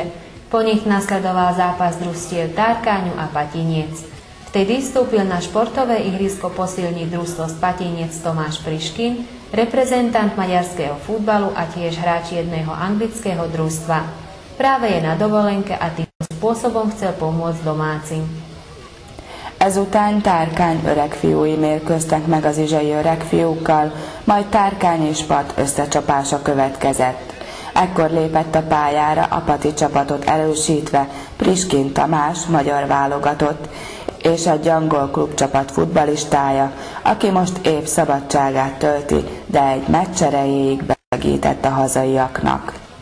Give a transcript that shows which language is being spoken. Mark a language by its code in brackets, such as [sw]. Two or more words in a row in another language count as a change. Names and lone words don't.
[sk] Po nich nasledoval zápas družstiev Tárkáňu a Patiniec. Vtedy vstúpil na športové ihrisko posilniť družstvo z Patiniec Tomáš Priškin, reprezentant maďarského futbalu a tiež hráč jedného anglického družstva. Práve je na dovolenke a týmto spôsobom chcel pomôcť domácim. [hu] Ezután Tárkány öregfiúi mérkőztek meg az izsai öregfiúkkal, majd Tárkány és Pat összecsapása következett. Ekkor lépett a pályára a pati csapatot erősítve Priskin Tamás, magyar válogatott, és egy angol klubcsapat futballistája, aki most épp szabadságát tölti, de egy meccs erejéig besegített a hazaiaknak.